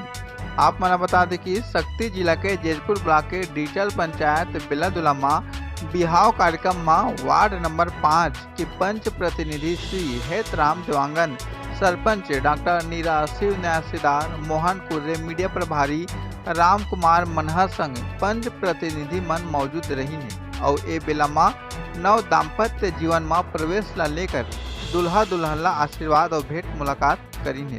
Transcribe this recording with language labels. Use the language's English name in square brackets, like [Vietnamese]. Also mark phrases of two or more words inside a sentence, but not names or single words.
[Chhattisgarhi] आप मना बता दें कि शक्ति जिला के जैजपुर ब्लॉक के डिजिटल पंचायत बेलादुला में बिहाव कार्यक्रम में वार्ड नंबर 5 के पंच प्रतिनिधि श्री हेतराम देवांगन, सरपंच डॉक्टर नीरज शिव न्यासीदार, मोहन कुर्रे, मीडिया प्रभारी राम कुमार मनहर संग पंच प्रतिनिधि मन मौजूद रही है और ए बेला में नव दाम्पत्य जीवन में प्रवेश ला लेकर दुल्हा दुल्हन ला आशीर्वाद और भेंट मुलाकात करी है।